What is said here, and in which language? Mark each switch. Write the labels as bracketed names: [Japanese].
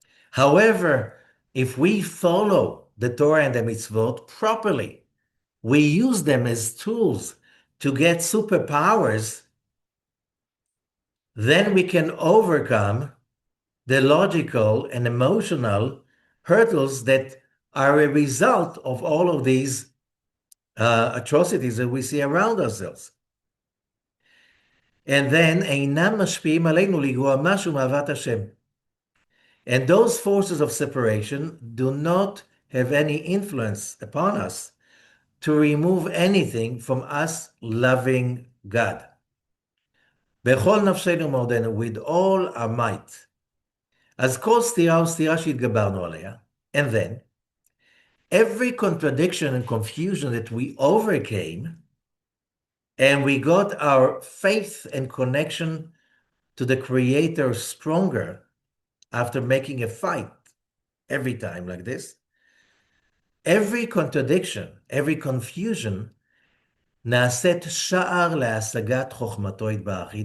[English] However, if we follow the Torah and the mitzvot properly, we use them as tools to get superpowers, then we can overcome the logical and emotional hurdles that are a result of all of these atrocities that we see around ourselves. And then, [Hebrew] אינם משפיעים עלינו לגרוע משהו מאהבת השם. [English] And those forces of separation do not have any influence upon us to remove anything from us loving God. [Hebrew] בכל נפשנו ומאודנו, [English] with all our might. [Hebrew] אז כל סתירה וסתירה שהתגברנו עליה, [English] and then, every contradiction and confusion that we overcame, and we got our faith and connection to the Creator stronger after making a fight every time like this, every contradiction, every confusion, [Hebrew] נעשית שער להשגת חוכמתו יתברך.